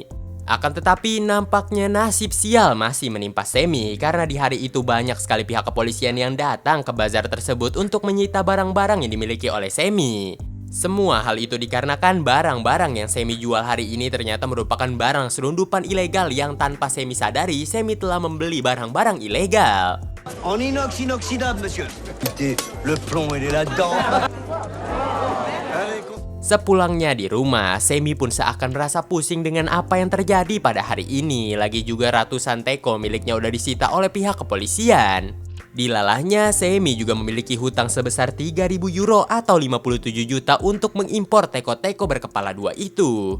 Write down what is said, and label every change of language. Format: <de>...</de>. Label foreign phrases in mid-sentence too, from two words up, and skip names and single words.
<id>Akan tetapi nampaknya nasib sial masih menimpa Semi karena di hari itu banyak sekali pihak kepolisian yang datang ke bazar tersebut untuk menyita barang-barang yang dimiliki oleh Semi. Semua hal itu dikarenakan barang-barang yang Semi jual hari ini ternyata merupakan barang selundupan ilegal yang tanpa Semi sadari, Semi telah membeli barang-barang ilegal.</id> <fr>En inox inoxydable, monsieur. Écoutez, le plomb, il est là-dedans.</fr> <id>Sepulangnya di rumah, Semi pun seakan merasa pusing dengan apa yang terjadi pada hari ini. Lagi juga ratusan teko miliknya udah disita oleh pihak kepolisian. Dilalahnya, Semi juga memiliki hutang sebesar 3.000 euro atau 57 juta untuk mengimpor teko-teko berkepala 2 itu.</id>